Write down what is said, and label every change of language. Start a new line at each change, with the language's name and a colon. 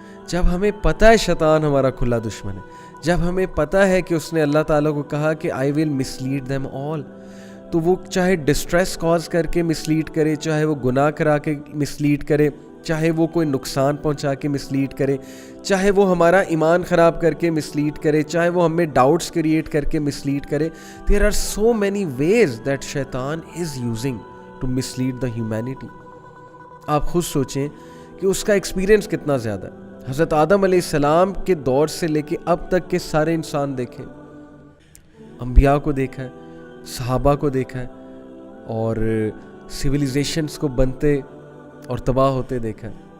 Urdu: جب ہمیں پتہ ہے شیطان ہمارا کھلا دشمن ہے, جب ہمیں پتہ ہے کہ اس نے اللہ تعالیٰ کو کہا کہ
English: I will mislead them all,
Urdu: تو وہ چاہے ڈسٹریس کاز کر کے مسلیڈ کرے, چاہے وہ گناہ کرا کے مسلیڈ کرے, چاہے وہ کوئی نقصان پہنچا کے مسلیڈ کرے, چاہے وہ ہمارا ایمان خراب کر کے مسلیڈ کرے, چاہے وہ ہمیں ڈاؤٹس کریٹ کر کے مسلیڈ کرے.
English: There are so many ways that شیطان is using to mislead the humanity.
Urdu: آپ خود سوچیں کہ اس کا ایکسپیرینس کتنا زیادہ ہے. حضرت آدم علیہ السلام کے دور سے لے کے اب تک کے سارے انسان دیکھیں, انبیاء کو دیکھا ہے, صحابہ کو دیکھا ہے, اور سویلائزیشنز کو بنتے اور تباہ ہوتے دیکھا ہے.